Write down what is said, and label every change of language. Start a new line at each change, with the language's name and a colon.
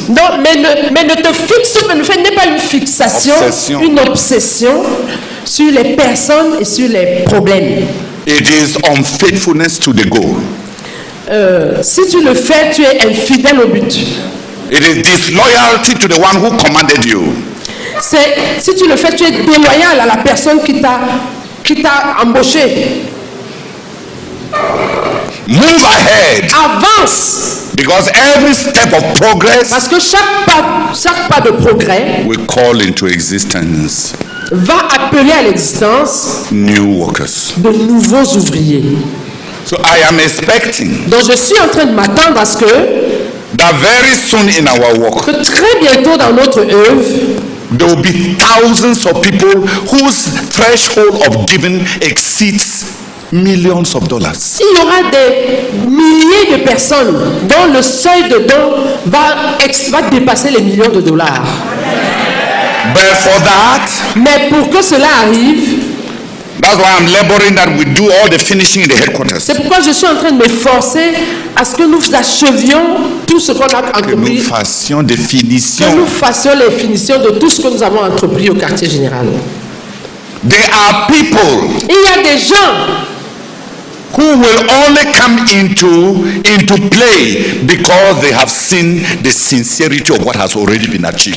French: Non, mais ne te fixe pas, n'est pas une fixation, une obsession sur les personnes et sur les problèmes.
English: It is unfaithfulness to the goal.
French: Si tu le fais, tu es infidèle au but.
English: It is disloyalty to the one who commanded you.
French: Si tu le fais, tu es déloyal à la personne qui t'a embauché.
English: Move ahead.
French: Avance.
English: Because every step of progress,
French: parce que chaque pas de progrès,
English: will call into existence
French: va appeler à l'existence
English: new workers.
French: de nouveaux ouvriers.
English: So I am expecting
French: Donc je suis en train de m'attendre à ce que
English: that very soon in our work,
French: très bientôt dans notre œuvre,
English: there will be thousands of people whose threshold of giving exceeds millions of dollars.
French: il y aura des milliers de personnes dont le seuil de don va dépasser les millions de dollars.
English: But for that,
French: Mais pour que cela arrive,
English: that's why I'm laboring that we do all the finishing in the headquarters.
French: c'est pourquoi je suis en train de m'efforcer à ce que nous achevions tout ce qu'on a Que nous entrepris, fassions des que finitions. nous fassions les finitions de tout ce que nous avons entrepris au quartier général.
English: There are people
French: Il y a des gens
English: who will only come into play because they have seen the sincerity of what has already been achieved.